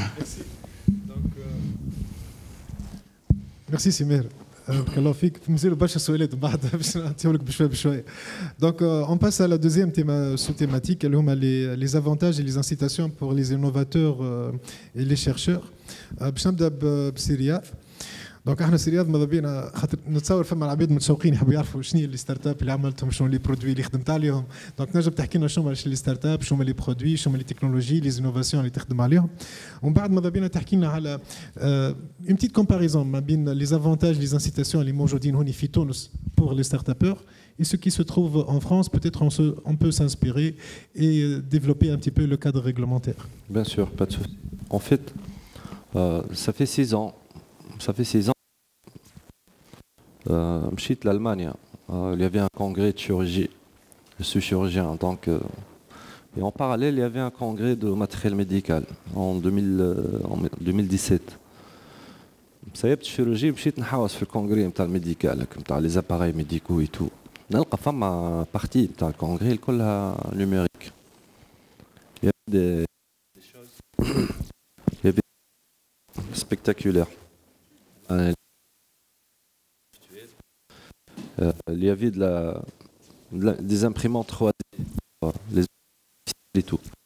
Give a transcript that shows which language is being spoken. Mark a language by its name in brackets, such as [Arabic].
[French] Merci. Donc, merci Simer. [Arabic] بارك الله فيك مازالوا برشا سؤالات بعد باش نعطيهم لك بشويه بشويه. [French] Donc on passe à la deuxième sous-thématique [Arabic] اللي هما [French] les avantages et les incitations pour les innovateurs et les chercheurs. [Arabic] باش نبدا بسيرياض. دونك احنا سيرياض ماذا بينا خاطر نتصور فما العباد متشوقين يحبوا يعرفوا شنو هي لي ستارت اب اللي عملتهم شنو لي برودوي اللي خدمت عليهم. دونك نجم تحكي لنا شنو هما لي ستارت اب شنو هما لي برودوي شنو هما لي تكنولوجي لي انوفاسيون اللي تخدم عليهم. ومن بعد ماذا بينا تحكي لنا على [French] une petite comparaison [Arabic] ما بين [French] les avantages les incitations [Arabic] اللي موجودين هوني في تونس [French] pour les start-upers et ce qui se trouve en France. Peut-être on peut s'inspirer et développer un petit peu le cadre réglementaire. Bien sûr, pas de souci. En fait, ça fait 6 ans. Ça fait 6 ans. [Arabic] Mchit [French] l'Allemagne, il y avait un congrès de chirurgie. Je suis chirurgien, donc et en parallèle il y avait un congrès de matériel médical en 2017. [Arabic] سيبت الشيروجي مشيت نحاوس في الكونغري نتاع الميديكال نتاع لي زاباري ميديكو اي تو نلقى فما بارتي نتاع الكونغري كلها نيميريك. [French] Il y avait des spectaculaires. Il y avait des imprimantes 3D, les tout.